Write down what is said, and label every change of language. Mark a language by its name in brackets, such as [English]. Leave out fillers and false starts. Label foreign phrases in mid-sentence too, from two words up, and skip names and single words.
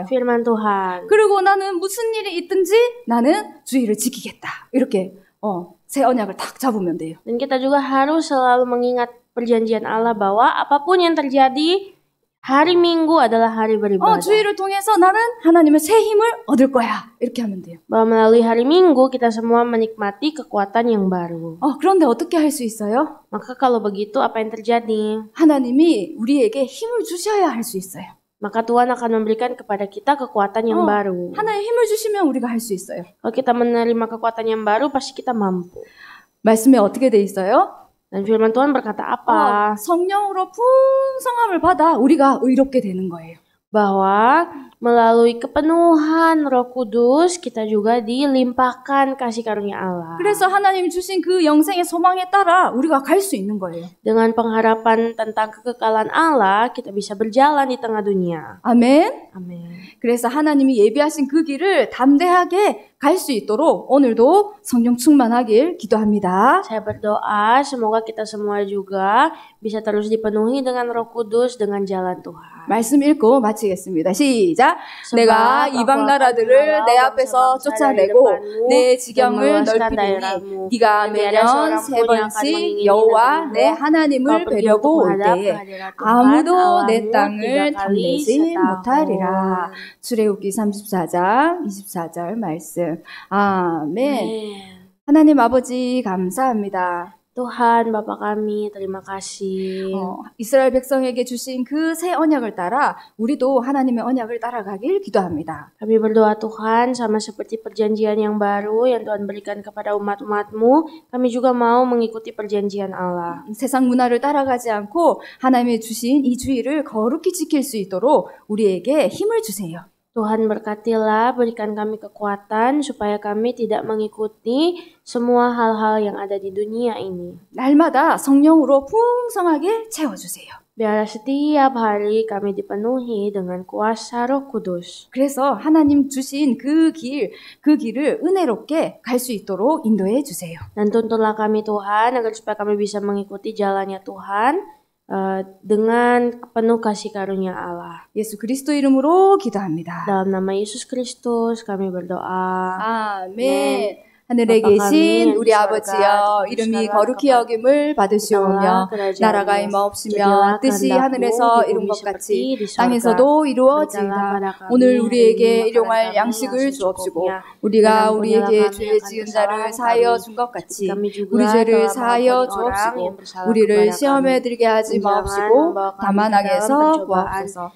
[Indonesian] firman Tuhan. [Korean] 그리고 나는 무슨 일이 있든지 나는 주의를 지키겠다. 이렇게 새 언약을 딱 잡으면 돼요. [Indonesian] Dan kita juga harus selalu mengingat perjanjian Allah bahwa apapun yang terjadi, hari Minggu adalah hari beribadah. [Korean] 주의를 통해서 나는 하나님의 새 힘을 얻을 거야. 이렇게 하면 돼요. [Indonesian] Bahwa melalui hari Minggu kita semua menikmati kekuatan yang baru. [Korean] 그런데 어떻게 할 수 있어요? [Indonesian] Maka kalau begitu apa yang terjadi? [Korean] 하나님이 우리에게 힘을 주셔야 할 수 있어요. [Indonesian] Maka Tuhan akan memberikan kepada kita kekuatan yang baru. [Korean] 하나님 힘을 주시면 우리가 할 수 있어요. [Indonesian] Kalau kita menerima kekuatan yang baru, pasti kita mampu. [Korean] 말씀에 어떻게 돼 있어요? [Indonesian] Dan firman Tuhan berkata apa? [Korean] 성령으로 풍성함을 받아 우리가 의롭게 되는 거예요. [Indonesian] Bahwa melalui kepenuhan Roh Kudus kita juga dilimpahkan kasih karunia Allah. [Korean] 그래서 하나님이 주신 그 영생의 소망에 따라 우리가 갈 수 있는 거예요. [Indonesian] Dengan pengharapan tentang kekekalan Allah, kita bisa berjalan di tengah dunia. [Korean] 아멘. [Indonesian] Amin. [Korean] 그래서 하나님이 예비하신 그 길을 담대하게 갈 수 있도록 오늘도 성령 충만하길 기도합니다. [Indonesian] Saya berdoa semoga kita semua juga bisa terus dipenuhi dengan Roh Kudus dengan jalan Tuhan. [Korean] 말씀 읽고 마치겠습니다. 시작. 내가 이방 나라들을 내 앞에서 쫓아내고 내 지경을 넓히리니 네가 매년 3번씩 여호와 내 하나님을 뵈려고 올 때에 아무도 내 땅을 탐내지 못하리라. 출애굽기 34장 24절 말씀. 아멘. 하나님 아버지 감사합니다. [Indonesian] Tuhan, Bapa kami, terima kasih. [Korean] 이스라엘 백성에게 주신 그 새 언약을 따라 우리도 하나님의 언약을 따라가길 기도합니다. [Indonesian] Kami berdoa Tuhan, sama seperti perjanjian yang baru yang Tuhan berikan kepada umat-umat-Mu, kami juga mau mengikuti perjanjian Allah. [Korean] 세상 문화를 따라가지 않고 하나님의 주신 이 주의를 거룩히 지킬 수 있도록 우리에게 힘을 주세요. [Indonesian] Tuhan berkatilah, berikan kami kekuatan supaya kami tidak mengikuti semua hal-hal yang ada di dunia ini. [Korean] 날마다 성령으로 풍성하게 채워주세요. [Indonesian] Biar setiap hari kami dipenuhi dengan kuasa Roh Kudus. [Korean] 그래서 하나님 주신 그 길을 은혜롭게 갈 수 있도록 인도해 주세요. [Indonesian] Dan tuntunlah kami Tuhan, agar supaya kami bisa mengikuti jalannya Tuhan, dengan penuh kasih karunia Allah. [Korean] 예수 그리스도 이름으로 기도합니다. [Indonesian] Dalam nama Yesus Kristus kami berdoa. [Korean] 아멘. 하늘에 계신 우리 아버지여, 이름이 거룩히 여김을 받으시오며 나라가 임하옵시며 뜻이 하늘에서 이룬 것 같이 땅에서도 이루어지이다. 오늘 우리에게 일용할 양식을 주옵시고 우리가 우리에게 죄 지은 자를 사하여 준 것 같이 우리 죄를 사하여 주옵시고 우리를 시험에 들게 하지 마옵시고 다만 악에서 구하옵소서.